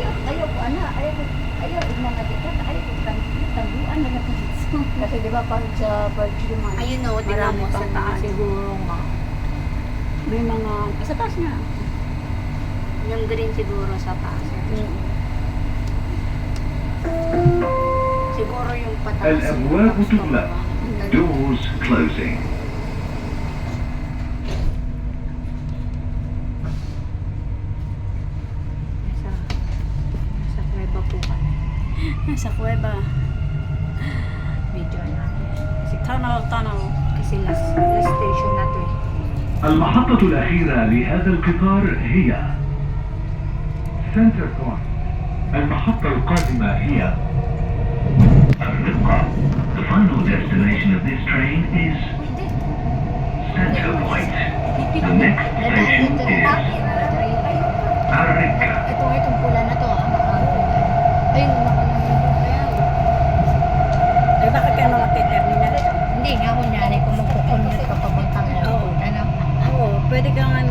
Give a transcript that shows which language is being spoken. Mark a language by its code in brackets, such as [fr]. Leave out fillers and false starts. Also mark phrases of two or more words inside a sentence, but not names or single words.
[tl] Kasi di ba pag sa Virgin man, Ayun o, di ba mo sa taas. siguro nga. May mga, sa taas na. Yung green siguro sa taas. Siguro yung pataas. [ar] الأبواب تغلق. [en] Doors closing. [tl] Sa kuweba po kami. Sa kuweba. Video natin. Si tunnel. Kasi [en] last station [tl] na to eh. [ar] المحطة الأخيرة لهذا القطار هي سنتر بوينت. المحطة القادمة هي الرقة. [en] The final destination of this train is Center Point. The next station is Arika. [tl] Itong pula na to ayun Eh bakit ka naman terminal? hindi nga kunyari kung magkukunyat ka pabuntang Oo. ano Oo, pwede ka